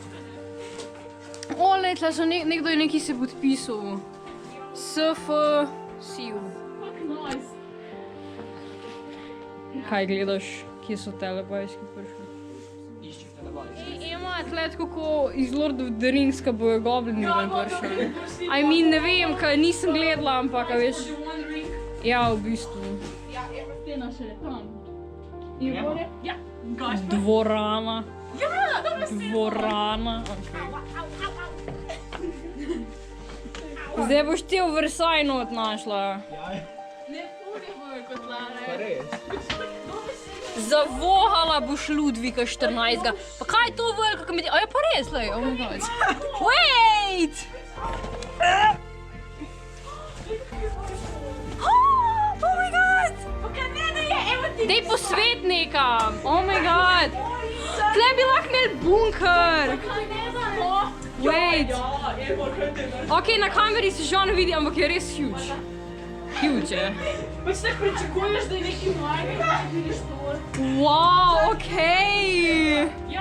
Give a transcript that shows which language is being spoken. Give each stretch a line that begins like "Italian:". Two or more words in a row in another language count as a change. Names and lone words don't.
Slovenian: Ole, tle so nekdo je nekaj se podpisal. SF Siv. Nice. Kaj gledaš, kje so telebajski prišli? Ema, tle tako kot iz Lord of the Rings, ka bojo goblini ven prišli.
English: I mean,
Slovenian: ne vem, kaj nisem gledala, ampak, a veš. Ja, v bistvu. Ja, je pa stena šele tam. In gore? Ja. Gašpar? Dvorana. Ja, dobro stena. Dvorana. Zdaj boš ti v Versailles not našla. Ne puni bojo kot lane. Zavohala boš Ludvika 14. Pa kaj je to velika komedija? A je pa res, lej,
English: oh my god. Wait! Oh my god!
Slovenian: Dej posvet nekam!
English: Oh my god!
Slovenian: Tle bi lahko imeli bunker!
English: Wait!
Slovenian: Ok, na kameri se že ne vidi, ampak je res huge. Huge je. Pač ne pričakuješ, da je neki majhni, da vidiš to.
English: Wow, ok!
Slovenian: Ja.